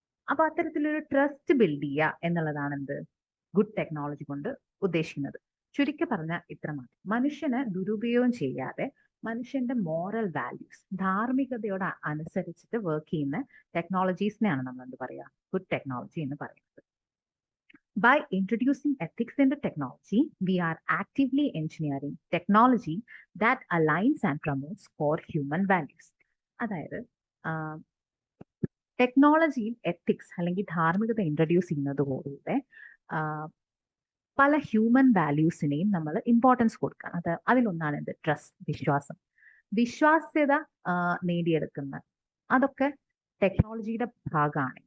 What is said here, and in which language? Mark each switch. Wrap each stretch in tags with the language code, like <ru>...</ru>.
<ml>അപ്പൊ അത്തരത്തിലൊരു trust build ചെയ്യുക എന്നുള്ളതാണ് എന്ത് ഗുഡ് ടെക്നോളജി കൊണ്ട് ഉദ്ദേശിക്കുന്നത്. ചുരുക്കി പറഞ്ഞാൽ ഇത്രമാത്രം. മനുഷ്യനെ ദുരുപയോഗം ചെയ്യാതെ മനുഷ്യന്റെ മോറൽ വാല്യൂസ്, ധാർമ്മികതയോട് അനുസരിച്ചിട്ട് വർക്ക് ചെയ്യുന്ന ടെക്നോളജീസിനെയാണ് നമ്മൾ എന്ത് പറയുക, ഗുഡ് ടെക്നോളജി എന്ന് പറയുന്നത്.</ml> <en>By introducing ethics into technology, we are actively engineering technology that aligns and promotes core human values.</en> <ml>അതായത് ടെക്നോളജിയിൽ എത്തിക്സ് അല്ലെങ്കിൽ ധാർമ്മികത ഇൻട്രൊഡ്യൂസ് ചെയ്യുന്നതോടുകൂടെ പല ഹ്യൂമൻ വാല്യൂസിനെയും നമ്മൾ ഇമ്പോർട്ടൻസ് കൊടുക്കണം. അതിലൊന്നാണ് എന്ത്, ട്രസ്റ്റ്, വിശ്വാസം. വിശ്വാസ്യത നേടിയെടുക്കുന്ന അതൊക്കെ ടെക്നോളജിയുടെ ഭാഗമാണ്.</ml>